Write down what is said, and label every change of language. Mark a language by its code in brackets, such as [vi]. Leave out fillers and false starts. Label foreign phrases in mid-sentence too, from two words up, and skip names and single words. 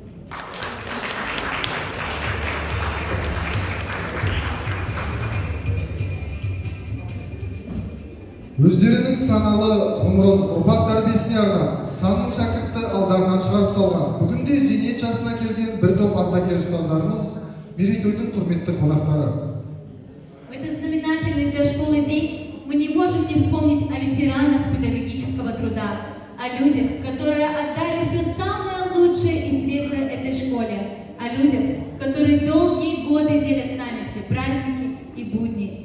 [kk] Өздерінің саналы ғұмырын ұрпақ тәрбиесіне арнап, санның шәкіртті алдарынан шығарып салған, бүгінде зейнет жасына келген бір топ ардагер ұстаздарымыз мерейтойдың құрметті қонақтары. [ru] В этот знаменательный для школы день мы не можем не вспомнить о ветеранах педагогического труда, о людях, которые отдали все самое лучшее и светлое этой школе, о людях, которые долгие годы делят с нами все праздники и будни.